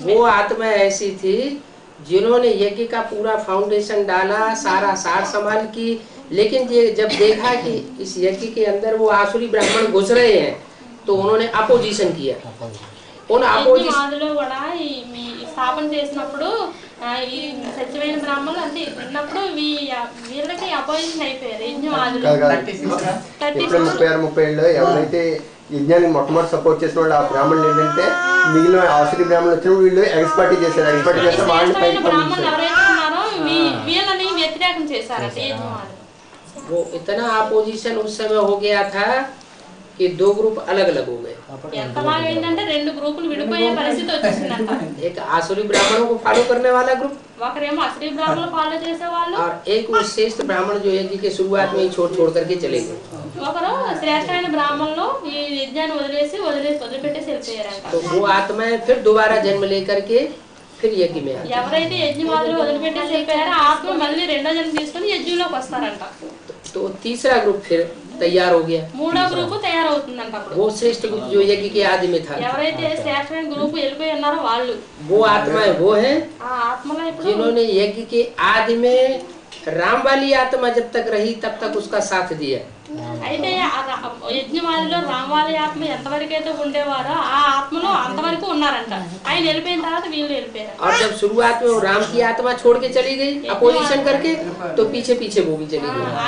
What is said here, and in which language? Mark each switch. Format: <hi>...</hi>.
<hi>वो आत्मा ऐसी थी जिन्होंने यज्ञ का पूरा फाउंडेशन डाला, सारा सार संभाल की, लेकिन जब देखा कि इस यज्ञ के अंदर वो आसुरी ब्राह्मण घुस रहे हैं तो उन्होंने अपोजिशन किया। उन</hi> <te>అపోజిషన్ కూడా ఈ స్థాపన చేసినప్పుడు ఈ సత్యమైన బ్రాహ్మణులు అంటే ఉన్నప్పుడు వీళ్ళకి అపోజిషన్ అయిపోయారు యజ్ఞవాదులు। 36-30 ఏళ్ళు ఎవరైతే యజ్ఞాన్ని మొట్టమొదటి సపోర్ట్ చేసిన వాళ్ళు ఆ బ్రాహ్మణులు ఏంటంటే మిగిలిన ఆసురీ బ్రాహ్మణులు వచ్చిన వీళ్ళు ఎక్స్పర్ట్ చేశారు వాళ్ళని పైకి బ్రాహ్మణులు ఎవరైతే ఉన్నారో వీళ్ళని వ్యతిరేకం చేశారంట యజ్ఞవాదులు।</te> <hi>वो इतना अपोजिशन उस समय हो गया था कि दो ग्रुप अलग अलग हो गए।</hi> <te>ఎంతలాగా ఏంటంటే రెండు గ్రూపులు విడిపోయే పరిస్థితి వచ్చేసిందంట।</te> <hi>एक आसुरी ब्राह्मणों को फॉलो करने वाला ग्रुप</hi> <te>ఒకరేమో అసరీ బ్రాహ్మణులు ఫాలో చేసేవాళ్ళు</te> <hi>और एक वो श्रेष्ठ ब्राह्मण जो यज्ञ के शुरुआत में ही छोड़ करके चले गए।</hi> <te>ఒకరు శ్రేష్టమైన బ్రాహ్మణులు ఈ యజ్ఞాన్ని వదిలిపెట్టేసి వెళ్ళిపోయారంట।</te> <hi>तो वो आत्माएं फिर दोबारा जन्म लेकर के फिर यज्ञ में आती।</hi> <te>ఎవరైతే యజ్ఞవాదులు వదిలిపెట్టేసి వెళ్ళిపోయారో ఆత్మ మళ్ళీ రెండో జన్మ తీసుకొని యజ్ఞంలోకి వస్తారంట।</te> <hi>तो तीसरा ग्रुप फिर तैयार हो गया।</hi> <te>మూడో గ్రూపు తయారవుతుందంట। అప్పుడు</te> <hi>वो श्रेष्ठ ग्रुप जो यज्ञ के आदि में था,</hi> <te>ఎవరైతే శ్రేష్టమైన గ్రూపు వెళ్ళిపోయి ఉన్నారో వాళ్ళు</te> <hi>वो आत्माएं वो हैं</hi> <te>ఆ ఆత్మలో ఇప్పుడు</te> <hi>जिन्होंने यज्ञ के आदि में राम वाली आत्मा जब तक रही तब तक उसका साथ दिया।</hi> <te>అయితే యజ్ఞవాదిలో రామవాలి ఆత్మ ఎంతవరకు అయితే ఉండేవారో ఆ ఆత్మలో అంతవరకు ఉన్నారంట। ఆయన వెళ్ళిపోయిన తర్వాత వీళ్ళు వెళ్ళిపోయారు।</te> <hi>और जब शुरुआत में वो राम की आत्मा छोड़ के चली गई अपोजिशन करके तो पीछे पीछे वो भी चली गई।</hi>